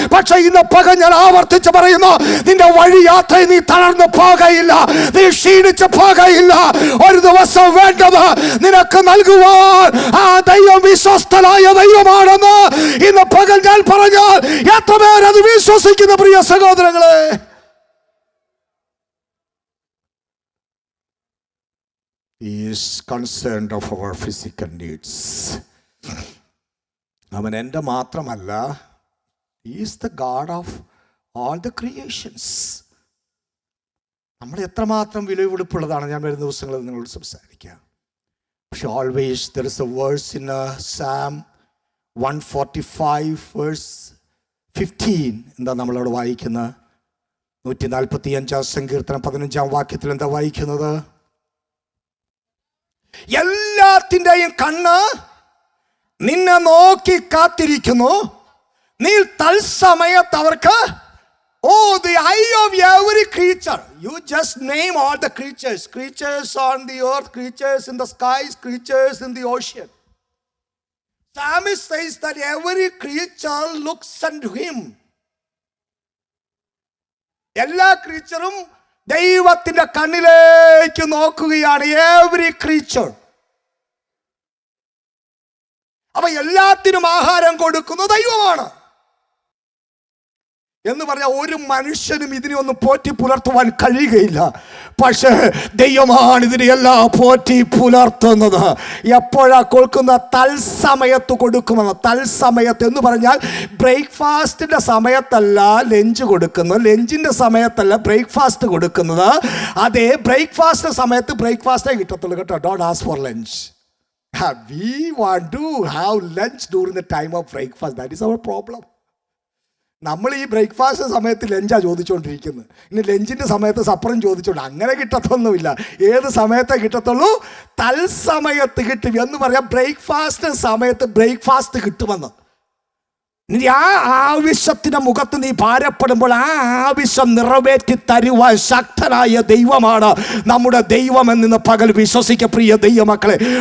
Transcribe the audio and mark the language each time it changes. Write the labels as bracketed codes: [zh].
[ml] പക്ഷെ ഇന്ന് പകൽ ഞാൻ ആവർത്തിച്ച് പറയുന്നു, നിന്റെ വഴിയാത്ര നീ തളർന്നു പോകയില്ല, നീ ക്ഷീണിച്ചു പോകയില്ല. ഒരു ദിവസം വേണ്ടത് നിനക്ക് നൽകുക ആ ദൈവം വിശ്വസ്തനായ ദൈവമാണെന്ന് ഇന്ന് പകൽ ഞാൻ പറഞ്ഞാൽ എത്ര പേരത് വിശ്വസിക്കുന്ന പ്രിയ സഹോദരങ്ങളെ? [en] He is concerned of our physical needs. [ml] അവൻ എൻ്റെ മാത്രമല്ല, [en] He is the God of all the creations. [ml] നമ്മൾ എത്രമാത്രം വിലപിടിപ്പുള്ളതാണ് ഞാൻ വരുന്ന ദിവസങ്ങളിൽ നിങ്ങളോട് സംസാരിക്കാം. [en] പക്ഷെ always there is a verse in Psalm 145 verse 15. [ml] എന്താ നമ്മളവിടെ വായിക്കുന്നത്? 145 സങ്കീർത്തനം 15 വാക്യത്തിൽ എന്താ വായിക്കുന്നത്? എല്ലാത്തിൻ്റെയും കണ്ണ് നിന്നെ നോക്കി കാത്തിരിക്കുന്നു, നീ തത്സമയത്ത് അവർക്ക്. [en] Oh, the eye of every creature. You just name all the creatures. Creatures on the earth, creatures in the skies, creatures in the ocean. Psalmist says that every creature looks unto him. [ml] എല്ലാ ക്രീച്ചറും ദൈവത്തിന്റെ കണ്ണിലേക്ക് നോക്കുകയാണ്. [en] every creature. [ml] അപ്പൊ എല്ലാത്തിനും ആഹാരം കൊടുക്കുന്ന ദൈവമാണ് എന്ന് പറഞ്ഞാൽ ഒരു മനുഷ്യനും ഇതിനെ ഒന്നും പോറ്റി പുലർത്തുവാൻ കഴിയുകയില്ല. പക്ഷേ ദൈവമാണ് ഇതിനെയെല്ലാം പോറ്റി പുലർത്തുന്നത്. എപ്പോഴാ കൊടുക്കുന്ന? തൽസമയത്ത് കൊടുക്കുമെന്ന്. തൽസമയത്ത് എന്ന് പറഞ്ഞാൽ ബ്രേക്ക്ഫാസ്റ്റിൻ്റെ സമയത്തല്ല ലഞ്ച് കൊടുക്കുന്നത്, ലഞ്ചിൻ്റെ സമയത്തല്ല ബ്രേക്ക്ഫാസ്റ്റ് കൊടുക്കുന്നത്. അതേ ബ്രേക്ക്ഫാസ്റ്റ് സമയത്ത് ബ്രേക്ക്ഫാസ്റ്റേ കിട്ടത്തുള്ളൂ കേട്ടോ. [en] Don't ask for lunch. We want to have lunch during the time of breakfast. That is our problem. [ml] നമ്മൾ ഈ ബ്രേക്ക്ഫാസ്റ്റ് സമയത്ത് ലഞ്ചാണ് ചോദിച്ചുകൊണ്ടിരിക്കുന്നത്. ഇനി ലഞ്ചിൻ്റെ സമയത്ത് സപ്പറും ചോദിച്ചോണ്ട് അങ്ങനെ കിട്ടത്തൊന്നുമില്ല. ഏത് സമയത്തേ കിട്ടത്തുള്ളൂ? തൽസമയത്ത് കിട്ടും എന്ന് പറയാം. ബ്രേക്ക്ഫാസ്റ്റ് സമയത്ത് ബ്രേക്ക്ഫാസ്റ്റ് കിട്ടുമെന്ന്. ഇനി ആ ആവശ്യത്തിൻ്റെ മുഖത്ത് നീ ഭാരപ്പെടുമ്പോൾ ആ ആവശ്യം നിറവേറ്റി തരുവാൻ ശക്തനായ ദൈവമാണ് നമ്മുടെ ദൈവമെന്ന് പകൽ വിശ്വസിക്ക പ്രിയ ദൈവമക്കളെ.